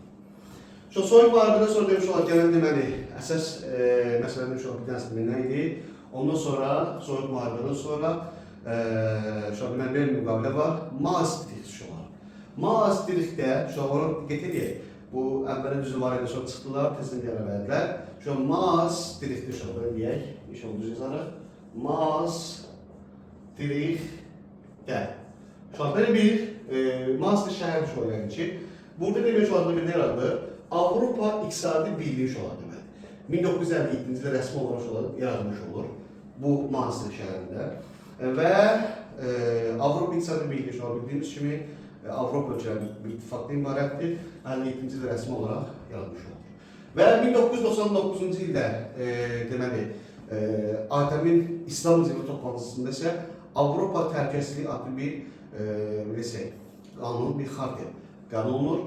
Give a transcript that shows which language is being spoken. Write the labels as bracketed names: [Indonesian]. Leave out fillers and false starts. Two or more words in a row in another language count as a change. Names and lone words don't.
[Azerbaijani] Sovyet müharibədən sonra demiş olar, gələn deməli, əsas məsələ demiş olar, bir dənəsi nə idi? Ondan sonra, Sovyet müharibədən sonra deməli, bir müqavilə var, Maastricht olar. Maastrichtdə, onu qeyd edək, bu əvvəlin düzü var idi, sonra çıxdılar, tezdən gələ bədilər. [Turkish] Şu an [Azerbaijani] Maastricht'te [Turkish] şu an [Azerbaijani] deyək, inşallah düz yazarıq. Maastricht'te. [Turkish] Şu an böyle bir [Azerbaijani] Maastricht şəhəri [Turkish] şu an [Azerbaijani] ki, burada demək [Turkish] şu anda [Azerbaijani] bir nə yarandı? Avropa İqtisadi Birliği [Turkish] şu an [Azerbaijani] demək. 1957-ci ildə rəsmi olaraq yaradılmış olur bu Maastricht şəhərində. Və Avropa İqtisadi Birliği [Turkish] şu an [Azerbaijani] bildiyimiz kimi Avropa ölkələrinin bir ittifaqdan ibarətdir. 57-ci ildə rəsmi olaraq yaradılmış olur. Və 1999-cu ildə deməli ATƏM-in İslam zirvə toplantısında isə Avropa Təhlükəsizliyi adlı bir qanun, bir xartiya qəbul olunur.